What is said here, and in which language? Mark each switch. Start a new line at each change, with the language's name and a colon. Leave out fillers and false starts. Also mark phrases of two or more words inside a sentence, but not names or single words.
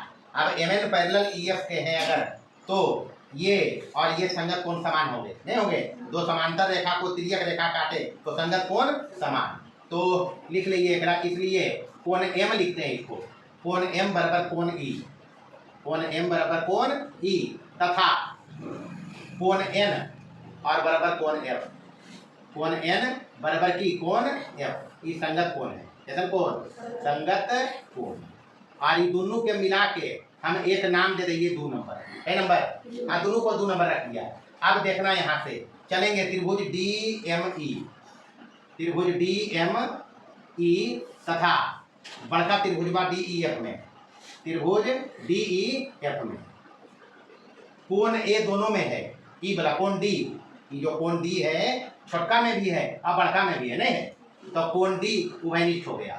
Hindi: अब MN पैरेलल EF के हैं अगर तो ये और ये संगत कोण समान होंगे नहीं होंगे दो समांतर रेखा को तिर्यक रेखा काटे तो संगत कोण समान तो लिख लीजिए एक इसलिए कोण M लिखते हैं इसको कोण M बराबर कोण E तथा कोण N और बराबर कोण F कोण N बराबर की कोण F ये संगत कोण है जैसे कोण संगत कोण और ये दोनों के मिला के हम एक नाम दे देंगे 2 नंबर है नंबर। हाँ दोनों को 2 नंबर रख दिया। अब देखना यहाँ से चलेंगे त्रिभुज DME तथा बड़का त्रिभुज DEF में त्रिभुज DEF में कोण A दोनों में है ई वाला कोण D जो कोण D है छोटका में भी है और बड़का में भी है नहीं है तो कोण D उभयनिष्ठ हो गया।